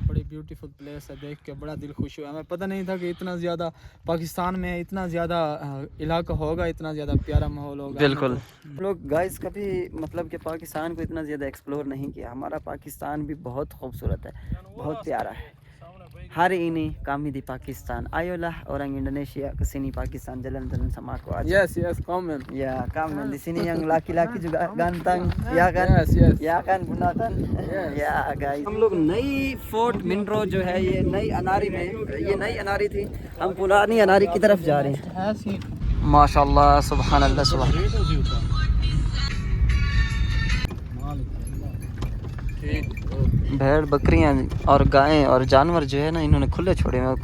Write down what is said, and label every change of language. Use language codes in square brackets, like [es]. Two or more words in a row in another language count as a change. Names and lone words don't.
[ur] बड़ी [en] beautiful place [ur] ہے، دیکھ کے بڑا دل خوش ہوا۔ ہمیں پتا نہیں تھا کہ اتنا زیادہ پاکستان میں اتنا زیادہ علاقہ ہوگا، اتنا زیادہ پیارا ماحول ہوگا. بالکل. لوگ گائز کبھی مطلب کہ پاکستان کو اتنا زیادہ ایکسپلور نہیں کیا. ہمارا پاکستان بھی بہت خوبصورت ہے، بہت پیارا ہے. [id] Hari ini kami di Pakistan. Ayolah orang Indonesia ke sini Pakistan, jalan-jalan sama aku aja. Yes, komen. Ya, komen. Di sini yang laki-laki juga ganteng, ya kan? Yes. Ya kan, Bunda kan? [ur] یا گائز ہم لوگ نئی فورٹ منرو جو ہے، یہ نئی اناری میں، یہ نئی اناری تھی، ہم پرانی اناری کی طرف جا رہے ہیں. [ar] ما شاء الله، سبحان الله، سبحان. [ur] بھیڑ بکریاں اور گائیں اور جانور جو ہے نا، انہوں نے کھلے چھوڑے ہوئے.